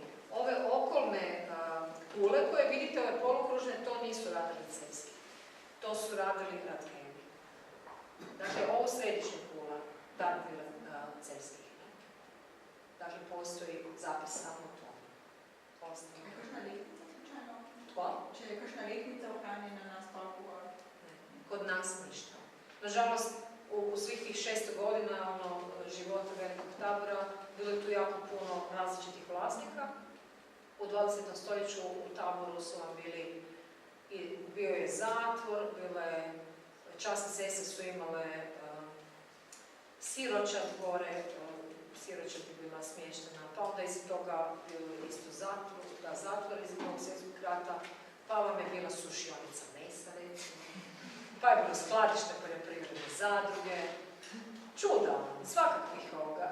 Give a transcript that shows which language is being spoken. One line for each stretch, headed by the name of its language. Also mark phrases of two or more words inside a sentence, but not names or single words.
Croatian: Ove okolne kule koje vidite, ove polukružne, to nisu radili Cejski. To su radili Radheni. Dakle, ovo središnja kula, da je bila Cejskih. Dakle, postoji zapis samo o tome.
Slovenian: Če je kakšna letnica slučajno?
Croatian: Tko?
Slovenian: Če je kakšna letnica ohranjena na stolpu?
Croatian: Kod nas ništa. Nažalost, u svih tih 600 godina života Velikog Tabora bilo je tu jako puno različitih vlasnika. U 20. stoljeću u Taboru su vam bio je zatvor, časne sestre su imale siročad gore, siročad je bila smještena, pa onda iz toga bilo isto zatvor iz Drugog svjetskog rata, pa vam je bila sušionica mesa, recimo, pa je bilo skladište poljoprivredne zadruge, čuda, svakakvih ovoga.